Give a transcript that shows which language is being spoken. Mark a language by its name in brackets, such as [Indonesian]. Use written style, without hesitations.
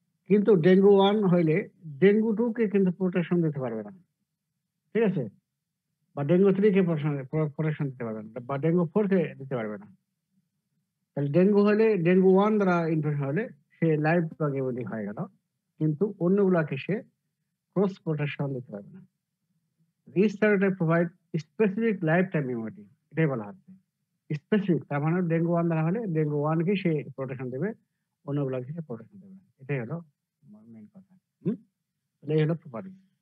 [Bangla] কিন্তু ডেঙ্গু 1 হইলে ডেঙ্গু 2 কে কিন্তু প্রোটেকশন দিতে পারবে না, ঠিক আছে? বা ডেঙ্গু 3 কে প্রোটেকশন দিতে পারবে না, বা ডেঙ্গু 4 কে দিতে পারবে না। তাহলে ডেঙ্গু 1 দ্বারা ইনফেকশন হলে সে লাইফ লং ইমিউনিটি হয়ে গেল, কিন্তু অন্যগুলাকে সে ক্রস প্রোটেকশন দিতে পারবে না। [English] Each serotype provide specific lifetime immunity, [Bangla] এটাই বলা হচ্ছে। স্পেসিফিক তার মানে ডেঙ্গু 1 ধরা হলে ডেঙ্গু 1 কে সে প্রোটেকশন দেবে, অন্যগুলোকে সে প্রোটেকশন দেবে না। এটাই হলো মেইন কথা। হুম? তাহলে এই হলো প্রপার্টি।